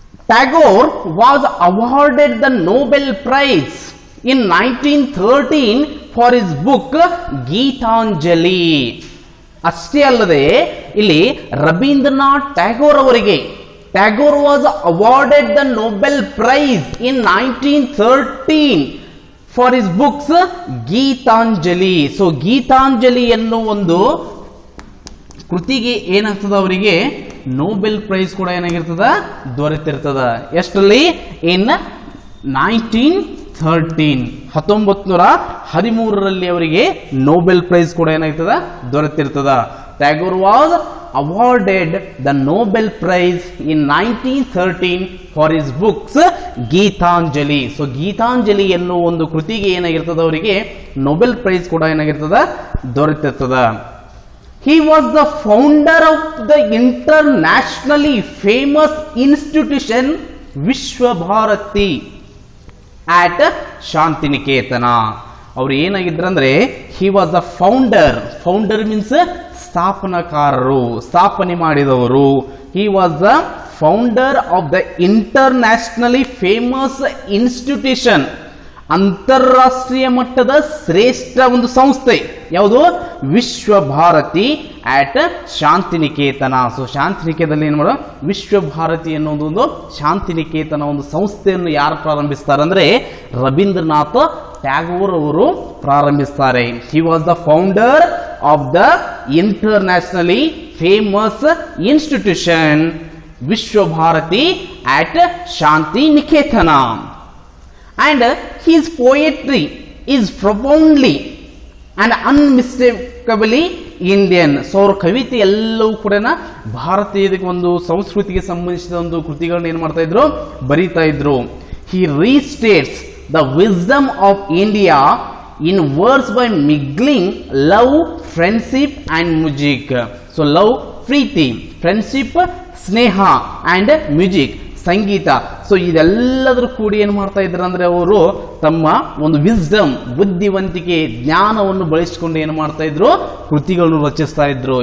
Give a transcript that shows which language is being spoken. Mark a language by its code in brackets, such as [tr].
[en] Tagore was awarded the Nobel Prize in 1913 for his book Gitanjali. [kn] ಅಷ್ಟೇ ಅಲ್ಲದೆ ಇಲ್ಲಿ [en] ರವೀಂದ್ರನಾಥ್ ಟ್ಯಾಗೋರ್ ಅವರಿಗೆ Tagore was awarded the Nobel Prize in 1913 for his books Gitanjali. [kn] So Geetanjali ಎನ್ನುವ ಒಂದು ಕೃತಿಗೆ ಏನಾಗ್ತದ ಅವರಿಗೆ ನೋಬೆಲ್ ಪ್ರೈಸ್ ಕೂಡ ಏನಾಗಿರ್ತದ ದೊರೆತಿರ್ತದ. ಎಷ್ಟರಲ್ಲಿ? ಇನ್ 1913 ಅವರಿಗೆ ನೋಬೆಲ್ ಪ್ರೈಸ್ ಕೂಡ ಏನಾಗ್ತದ ದೊರೆತಿರ್ತದ. [en] Tagore was awarded the Nobel Prize in 1913 for his books Gitanjali. [kn] So Geetanjali ಎನ್ನುವ ಒಂದು ಕೃತಿಗೆ ಏನಾಗಿರ್ತದ ಅವರಿಗೆ ನೊಬೆಲ್ ಪ್ರೈಸ್ ಕೂಡ ಏನಾಗಿರ್ತದ ದೊರೆತಿರ್ತದ. [en] He was the founder of the internationally famous institution Vishwabharati at Shantiniketan. [kn] ಅವರು ಏನಾಗಿದ್ರಂದ್ರೆ [en] he was the founder means [kn] ಸ್ಥಾಪನಕಾರರು, ಸ್ಥಾಪನೆ ಮಾಡಿದವರು. [en] He was the founder of the internationally famous institution, [kn] ಅಂತಾರಾಷ್ಟ್ರೀಯ ಮಟ್ಟದ ಶ್ರೇಷ್ಠ ಒಂದು ಸಂಸ್ಥೆ ಯಾವುದು? [en] Vishwabharati at Shantiniketan. [kn] ಸೊ ಶಾಂತಿನಿಕೇತನದಲ್ಲಿ ಏನು ಮಾಡೋ ವಿಶ್ವಭಾರತಿ ಅನ್ನೋದೊಂದು ಶಾಂತಿನಿಕೇತನ ಒಂದು ಸಂಸ್ಥೆಯನ್ನು ಯಾರು ಪ್ರಾರಂಭಿಸ್ತಾರೆ ಅಂದ್ರೆ ರವೀಂದ್ರನಾಥ್ ಟ್ಯಾಗೋರ್ ಅವರು ಪ್ರಾರಂಭಿಸ್ತಾರೆ. [en] He was the founder of the internationally famous institution Vishwabharati at Shantiniketan. And his poetry is profoundly and unmistakably Indian. [kn] So ಅವ್ರ ಕವಿತೆ ಎಲ್ಲವೂ ಕೂಡ ಭಾರತೀಯ ಒಂದು ಸಂಸ್ಕೃತಿಗೆ ಸಂಬಂಧಿಸಿದ ಒಂದು ಕೃತಿಗಳನ್ನ ಏನ್ ಮಾಡ್ತಾ ಇದ್ರು ಬರೀತಾ ಇದ್ರು. [en] He restates the wisdom of India in words by mingling love, friendship and music. So love, [kn] Preethi, [en] friendship, [kn] Sneha [en] and music, [kn] Sangeetha. So ಇದೆಲ್ಲದರೂ ಕೂಡಿ ಏನು ಮಾಡ್ತಾ ಇದ್ರು ಅಂದ್ರೆ ಅವರು ತಮ್ಮ ಒಂದು ವಿಸ್ಡಮ್, ಬುದ್ಧಿವಂತಿಕೆ, ಜ್ಞಾನವನ್ನು ಬಳಸಿಕೊಂಡು ಏನು ಮಾಡ್ತಾ ಇದ್ರು ಕೃತಿಗಳನ್ನು ರಚಿಸ್ತಾ ಇದ್ರು.